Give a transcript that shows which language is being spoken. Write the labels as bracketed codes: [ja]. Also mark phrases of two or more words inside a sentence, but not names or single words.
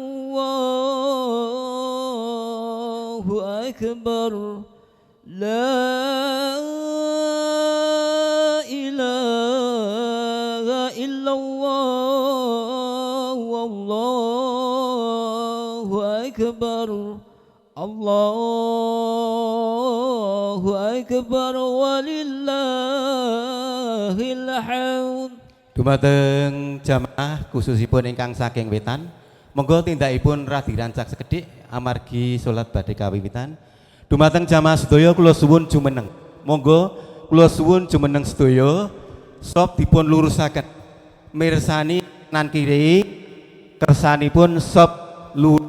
[ar] الله أكبر لا إله إلا الله والله أكبر الله أكبر ولله الحمد. [jv] Dumateng jamaah khususipun ingkang saking wetan, monggo tindakipun radi rancak sekedhik amargi salat badhe kawiwitan. Dumateng jamaah sedaya kula suwun jumeneng. Monggo kula suwun jumeneng sedaya sop dipun lurusaken mirsani kanan kiri kersanipun sop lurus.